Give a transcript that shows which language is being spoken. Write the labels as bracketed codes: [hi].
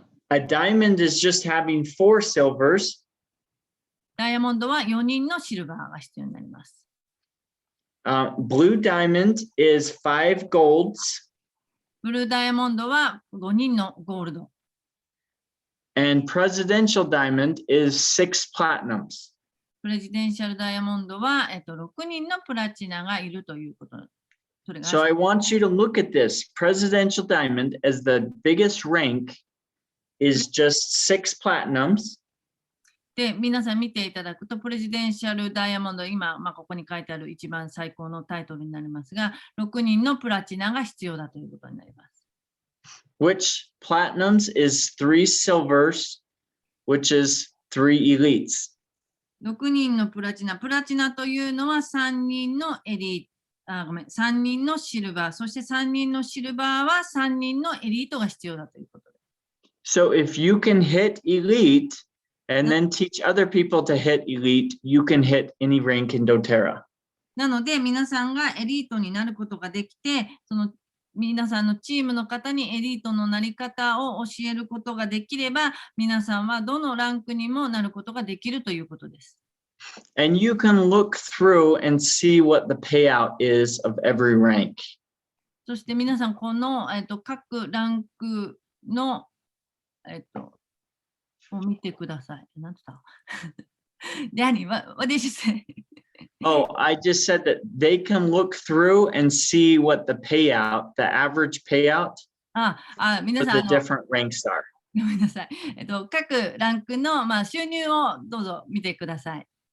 [en] A diamond is just having 4 silvers. [ja] ダイヤモンドは4人のシルバーが必要になります。 [en] Blue diamond is 5 golds. [ja] ブルーダイヤモンドは5人のゴールド。 [en] And presidential diamond is 6 platinums. [ja] プレジデンシャルダイヤモンドは、6人のプラチナがいるということ。それが [en] So I want you to look at this. Presidential diamond as the biggest rank is just 6 platinums. [ja] で、皆さん見ていただくと、プレジデンシャルダイヤモンド、今、ここに書いてある一番最高のタイトルになりますが、6人のプラチナが必要だということになります。 [en] Which platinums is 3 silvers, which is 3 elites. [ja] 6人のプラチナというのは3人のエリごめん、3人のシルバー、そして3人のシルバーは3人のエリートが必要だということです。 [en] So if you can hit elite and then teach other people to hit elite, you can hit any rank in doTERRA. [ja] なので、皆さんがエリートになることができて、その皆さんのチームの方にエリートのなり方を教えることができれば、皆さんはどのランクにもなることができるということです。 [en] And you can look through and see what the payout is of every rank. [ja] そして皆さん、この、各ランクの、を見てください。何て言った [en] Danny, what did you say? Oh, I just said that they can look through and see what the payout, the average payout [ja] 皆 [en] for [ja] さん [en] the different ranks are. [ja] ごめんなさい。各ランクの、収入をどうぞ見てください。